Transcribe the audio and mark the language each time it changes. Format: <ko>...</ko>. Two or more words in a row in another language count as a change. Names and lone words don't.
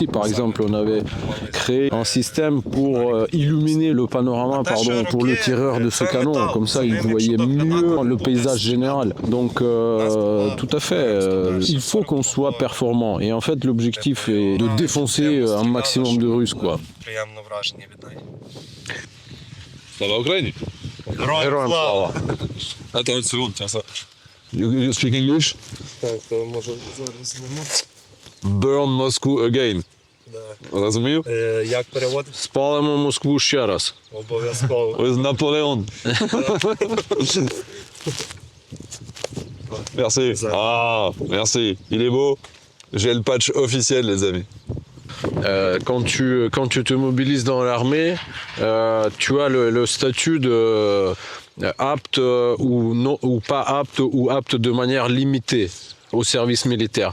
<fr>Par exemple, on avait créé un système pour illuminer le panorama, pour le tireur de ce canon. Comme ça, il voyait mieux le paysage général. Donc, tout à fait, il faut qu'on soit performant. Et en fait, l'objectif est de défoncer un maximum de Russes, quoi.</fr> <uk>Слава Україні. Героям слава.</uk> <fr>Attends une seconde, tiens ça.</fr> <en>You speak English?</en> <uk>Так, то може зараз не можу.</uk> <en>Burn Moscow again.</en> <uk>Розумів? Як переводити? Спалимо Москву ще раз. Обов'язково.</uk> <en>With Napoléon. Merci.</en> <fr>Ah, merci. Il est beau. J'ai le patch officiel, les amis. Quand tu te mobilises dans l'armée, tu as le statut de apte ou pas apte ou apte de manière limitée au service militaire.</fr>